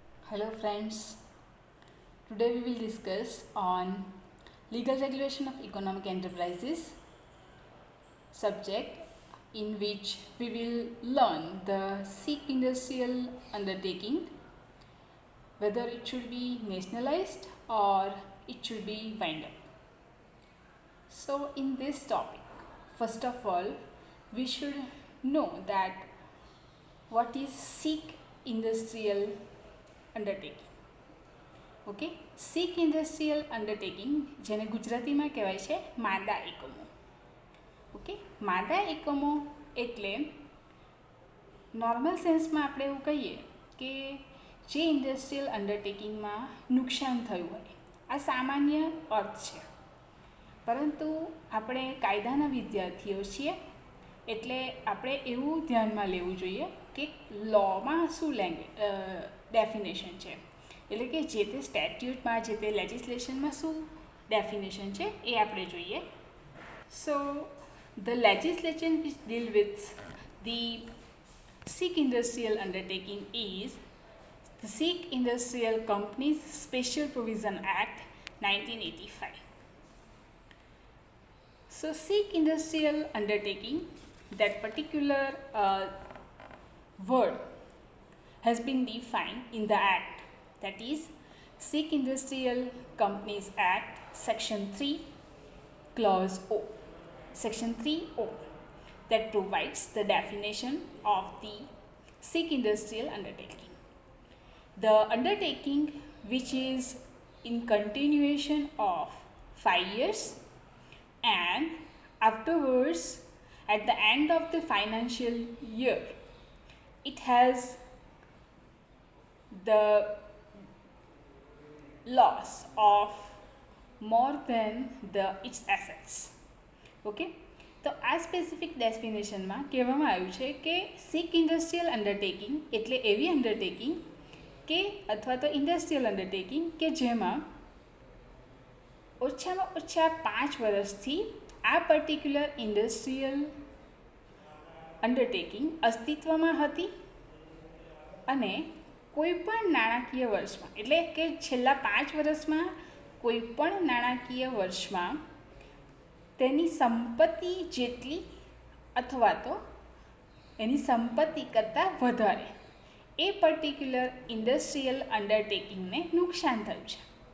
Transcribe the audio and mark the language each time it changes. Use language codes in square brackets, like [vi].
[en] Hello friends, today we will discuss on legal regulation of economic enterprises subject in which we will learn the SIC industrial undertaking, whether it should be nationalized or it should be wind up. So in this topic, first of all, we should know that what is SIC industrial undertaking. [gu] Okay, six industrial undertaking જેને ગુજરાતીમાં કહેવાય છે માદા એકમો. Okay, માદા એકમો એટલે normal સેન્સમાં આપણે એવું કહીએ કે જે ઇન્ડસ્ટ્રીયલ અંડરટેકિંગમાં નુકસાન થયું હોય, આ સામાન્ય અર્થ છે. પરંતુ આપણે કાયદાના વિદ્યાર્થીઓ છીએ એટલે આપણે એવું ધ્યાનમાં લેવું જોઈએ કે લોમાં શું ડેફિનેશન છે, એટલે કે જે તે સ્ટેટ્યુટમાં જે તે લેજિસ્લેશનમાં શું ડેફિનેશન છે એ આપણે જોઈએ. [en] So the legislation which deal with the sick industrial undertaking is the sick industrial companies special provision act 1985. So SIC industrial undertaking, that particular word has been defined in the act, that is SIC Industrial Companies Act Section 3 Clause O, Section 3O, that provides the definition of the SIC industrial undertaking. The undertaking which is in continuation of 5 years and afterwards at the end of the financial year it has the loss of more than its assets. [gu] Okay, તો આ specific ડેફિનેશનમાં કહેવામાં આવ્યું છે કે સિક industrial undertaking એટલે એવી undertaking કે અથવા તો ઇન્ડસ્ટ્રીયલ અંડરટેકિંગ કે જેમાં ઓછામાં ઓછા 5 વર્ષથી આ પર્ટિક્યુલર ઇન્ડસ્ટ્રીયલ અંડરટેકિંગ અસ્તિત્વમાં હતી અને કોઈપણ નાણાકીય વર્ષમાં, એટલે કે છેલ્લા 5 વર્ષમાં કોઈપણ નાણાકીય વર્ષમાં તેની સંપત્તિ જેટલી અથવા તો એની સંપત્તિ કરતાં વધારે એ પર્ટિક્યુલર ઇન્ડસ્ટ્રીયલ અંડરટેકિંગને નુકસાન થયું છે.